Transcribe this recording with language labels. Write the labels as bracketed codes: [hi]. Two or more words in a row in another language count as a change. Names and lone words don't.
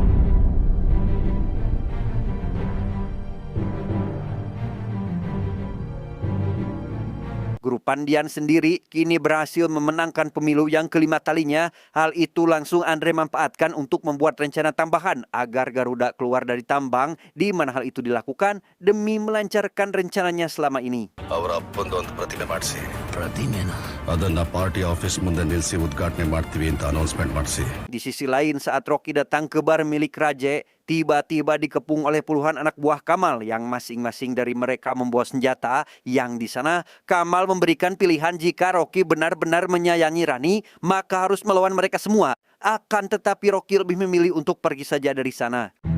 [id] Grup Pandian sendiri kini berhasil memenangkan pemilu yang kelima kalinya. Hal itu langsung Andre manfaatkan untuk membuat rencana tambahan agar Garuda keluar dari tambang, di mana hal itu dilakukan demi melancarkan rencananya selama ini. [kn] ಅವರ ಅಪ್ಪಂದು ಒಂದು ಪ್ರತಿಮೆ ಮಾಡಿಸಿ. ಪ್ರತಿಮೆನ ಅದನ್ನ [en] party office [kn] ಮುಂದೆ ನಿಲ್ಲಿಸಿ ಉದ್ಘಾಟನೆ ಮಾಡ್ತೀವಿ ಅಂತ ಅನೌನ್ಸ್ಮೆಂಟ್ ಮಾಡಿಸಿ. [id] Di sisi lain, saat Rocky datang ke bar milik Raje, tiba-tiba dikepung oleh puluhan anak buah Kamal yang masing-masing dari mereka membawa senjata. Yang di sana Kamal memberikan pilihan jika Rocky benar-benar menyayangi Rani, maka harus melawan mereka semua. Akan tetapi Rocky lebih memilih untuk pergi saja dari sana.